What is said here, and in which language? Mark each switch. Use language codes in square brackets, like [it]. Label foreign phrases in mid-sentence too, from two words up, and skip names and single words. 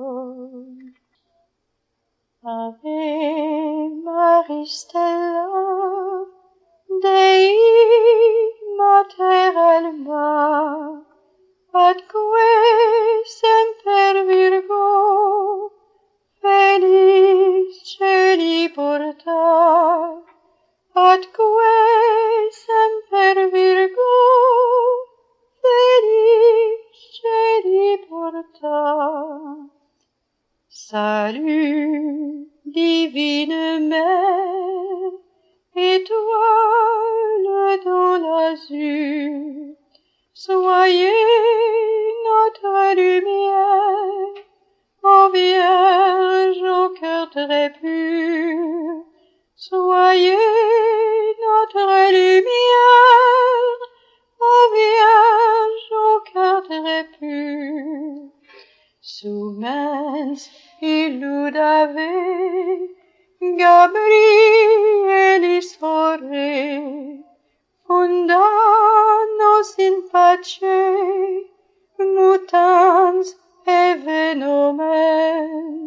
[la] Ave Maris Stella, Dei Mater Alma, atque semper Virgo, Felix celi porta, atque semper Virgo, Felix celi porta. [fr] Salut, divine Mère, étoile dans l'azur, soyez notre lumière, ô Vierge au cœur très pur. Soyez notre lumière, ô Vierge au cœur très pur. [la] Sumens illud ave, Gabrielis ore, funda nos in pace, mutans eve nomen.